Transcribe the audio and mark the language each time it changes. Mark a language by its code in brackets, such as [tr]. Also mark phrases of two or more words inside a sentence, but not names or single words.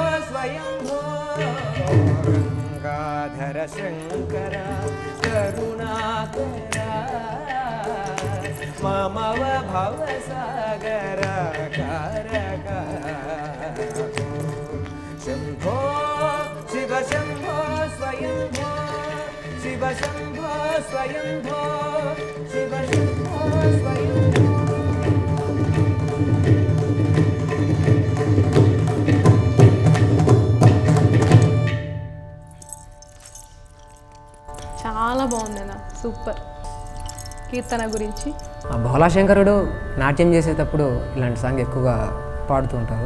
[sa] स्वयंभो गंगाधर शंकर करुणाकरा ममव भवसागर कारका शंभो शिव शंभो स्वयंभो शिव शंभो स्वयंभो शिव शंभो स्वयंभो [te] చాలా బాగుందన్న, సూపర్. కీర్తన గురించి భోలాశంకరుడు నాట్యం చేసేటప్పుడు ఇలాంటి సాంగ్ ఎక్కువగా పాడుతూ ఉంటారు.